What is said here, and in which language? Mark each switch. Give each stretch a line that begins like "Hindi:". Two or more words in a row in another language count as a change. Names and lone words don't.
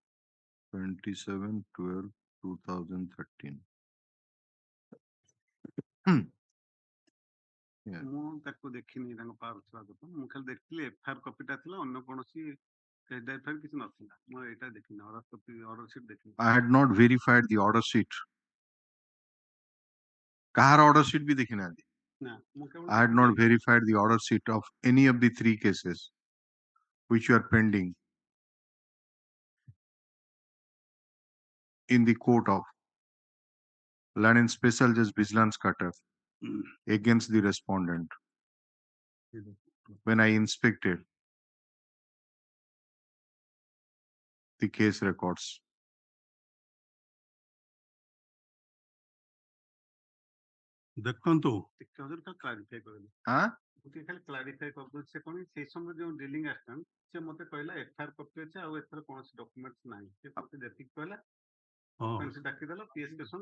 English: 27/12/2013। Yeah.
Odia: ମୁଁ ତାକୁ ଦେଖିନି ତାଙ୍କ ପାୱାର ଥିବା କଥା, ମୁଁ ଖାଲି ଦେଖିଲି
English: FIR copy
Odia: ଥିଲା, ଅନ୍ୟ କୌଣସି ଏଫଆଇଆର କିଛି ନଥିଲା। ମୁଁ ଏଇଟା ଦେଖିନି,
English: order copy order sheet
Odia: ଦେଖିନି।
English: I had not verified the order sheet.
Odia: କାହାର
English: order sheet
Odia: ବି ଦେଖି ନାହାନ୍ତି? ନା ମୁଁ କେବଳ
English: I had not verified the order sheet of any of the 3 cases which are pending in the court of Learning Special Judge Vigilance Cutter against the respondent. When I inspected the case records,
Odia: ଦେଖନ୍ତୁ କ୍ଲାରିଫାଇ କରିଲି। ଆଁ ମୁଁ ଟିକେ ଖାଲି କ୍ଲାରିଫାଇ କରିଦେଉଛି। ସେ କଣ ସେଇ ସମୟରେ ଯୋଉ ଡିଲିଂ ଆସିଥାନ୍ତି ସେ ମତେ କହିଲା
English: FIR copy
Odia: ଅଛି ଆଉ ଏଥର କୌଣସି ଡକ୍ୟୁମେଣ୍ଟସ ନାହିଁ। ସେ ମତେ ଯେତିକି କହିଲା ଅଫେନ୍ସ ଡାକିଦେଲା ପିଏସ୍ କେସନ୍